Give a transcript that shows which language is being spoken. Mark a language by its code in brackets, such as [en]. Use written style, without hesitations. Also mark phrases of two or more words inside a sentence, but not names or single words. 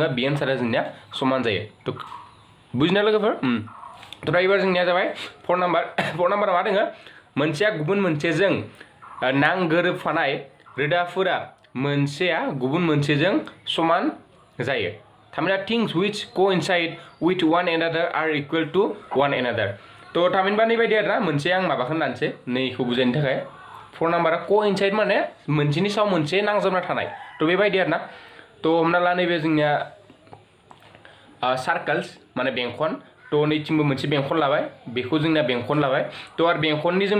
[brx] बे एन्सारा जोंनिया समान जायो तो बुजिना लोगोफोर तो दा एबार जोंनिया जाबाय 4 नाम्बारा मा दोङो मोनसेया गुबुन मोनसेजों नांगोरोबफानाय रोदाफोरा मोनसेया गुबुन मोनसेजों समान जायो थामहिनबा [en] things which coincide with one another are equal to one another [brx] तो थामहिनबा नैबायदि आरोना मोनसे आं माबाखौ लानोसै नैखौ बुजायनो थाखाय 4 नाम्बारा coincide माने मोनसेनि सायाव मोनसे नांजाबना थानाय तो बेबायदि आरोना तो हमना ला नैबे जोंनिया सार्कल्स माने बेंखन तो नैथिंबो मोनसे बेंखन लाबाय बेखौ जोंना बेंखन लाबाय तो आरो बेंखननि जों